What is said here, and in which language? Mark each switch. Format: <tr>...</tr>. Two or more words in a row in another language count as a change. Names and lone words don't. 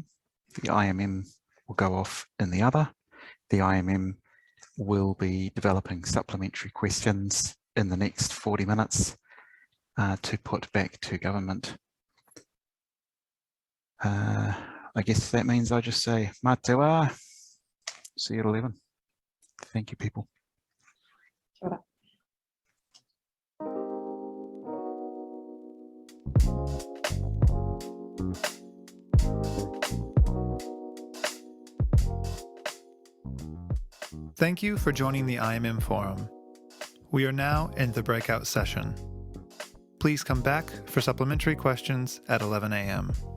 <en>The IMM will go off in the other. The IMM will be developing supplementary questions in the next 40 minutes to put back to government. I guess that means I just say,</en> <mi>mā te wā.</mi> <en>See you at 11. Thank you, people.</en> <mi>Kia ora.</mi> <en>Thank you for joining the IMM Forum. We are now in the breakout session. Please come back for supplementary questions at 11 AM.</en>